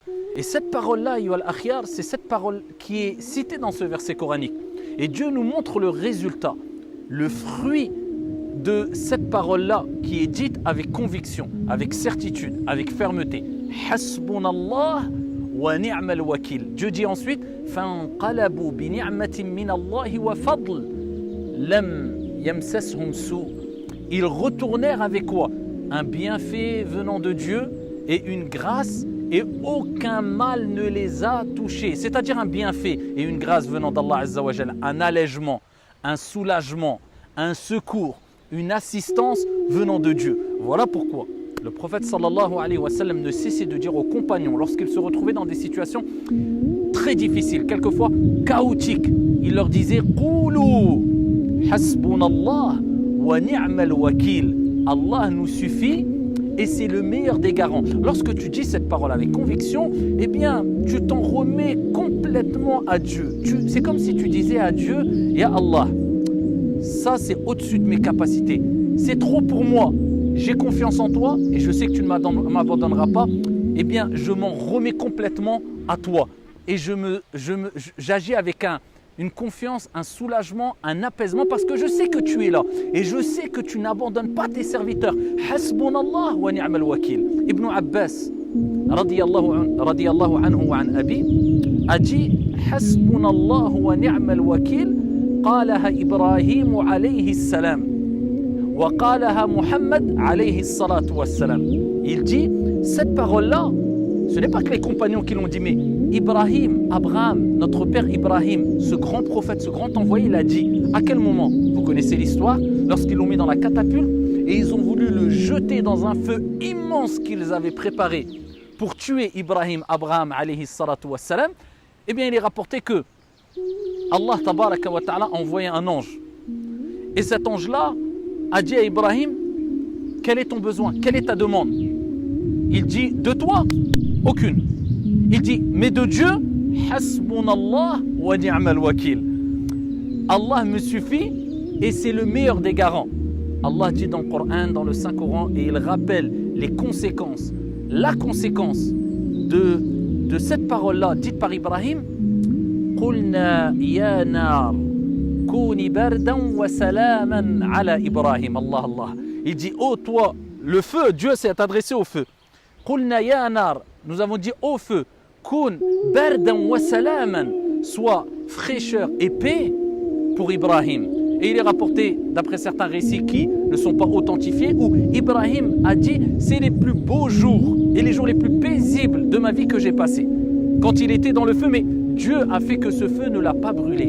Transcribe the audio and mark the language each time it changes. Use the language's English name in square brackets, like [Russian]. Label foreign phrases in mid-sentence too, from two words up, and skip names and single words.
[French] Et cette parole-là, [Arabic] أيها الأخيار, [French] c'est cette parole qui est citée dans ce verset coranique. Et Dieu nous montre le résultat, le fruit de cette parole-là qui est dite avec conviction, avec certitude, avec fermeté. [Arabic] حسبنا الله ونعم الوكيل. [French] Dieu dit ensuite [Arabic] فانقلبوا بنعمة من الله وفضل لم يمسسهم سوء. [French] Ils retournèrent avec quoi? Un bienfait venant de Dieu et une grâce, et aucun mal ne les a touchés. C'est-à-dire un bienfait et une grâce venant d' [Arabic] الله عز وجل, [French] un allègement, un soulagement, un secours, une assistance venant de Dieu. Voilà pourquoi le prophète [Arabic] صلى الله عليه وسلم [French] ne cessait de dire aux compagnons lorsqu'ils se retrouvaient dans des situations très difficiles, quelquefois chaotiques, il leur disait « [Arabic] قولوا حسبنا الله ونعم الوكيل [French] » Allah nous suffit et c'est le meilleur des garants. Lorsque tu dis cette parole avec conviction, eh bien, tu t'en remets complètement à Dieu. C'est comme si tu disais à Dieu et à Allah, ça c'est au-dessus de mes capacités. C'est trop pour moi. J'ai confiance en toi et je sais que tu ne m'abandonneras pas. Eh bien, je m'en remets complètement à toi. Et j'agis avec une confiance, un soulagement, un apaisement parce que je sais que tu es là et je sais que tu n'abandonnes pas tes serviteurs. [Arabic] حسبنا الله ونعم الوكيل ابن عباس رضي الله عنه وعن أبيه [French] a dit [Arabic] حسبنا الله ونعم الوكيل قالها إبراهيم عليه السلام وقالها محمد عليه الصلاة والسلام. [French] Il dit cette parole-là, ce n'est pas que les compagnons qui l'ont dit, mais Ibrahim, Abraham, notre père Ibrahim, ce grand prophète, ce grand envoyé, il a dit. À quel moment? Vous connaissez l'histoire, lorsqu'ils l'ont mis dans la catapulte et ils ont voulu le jeter dans un feu immense qu'ils avaient préparé pour tuer Ibrahim, Abraham, [Arabic] عليه الصلاة والسلام. [French] Eh bien, il est rapporté que [Arabic] الله تبارك وتعالى [French] a envoyé un ange. Et cet ange-là a dit à Ibrahim, quel est ton besoin? Quelle est ta demande? Il dit, de toi? Aucune. Il dit, mais de Dieu, [Arabic] حسبنا الله ونعم الوكيل. [French] Allah me suffit et c'est le meilleur des garants. Allah dit dans le Coran, dans le Saint-Coran, et il rappelle les conséquences, la conséquence de cette parole-là dite par Ibrahim. [Arabic] قلنا يا نار كوني بردا وسلاما على إبراهيم. الله، الله. [French] Il dit, oh toi, le feu, Dieu s'est adressé au feu. [Arabic] قلنا يا نار, [French] nous avons dit au feu, [Arabic] كن بردا وسلاما, [French] soit fraîcheur et paix pour Ibrahim. Et il est rapporté d'après certains récits qui ne sont pas authentifiés où Ibrahim a dit c'est les plus beaux jours et les jours les plus paisibles de ma vie que j'ai passés. Quand il était dans le feu, mais Dieu a fait que ce feu ne l'a pas brûlé.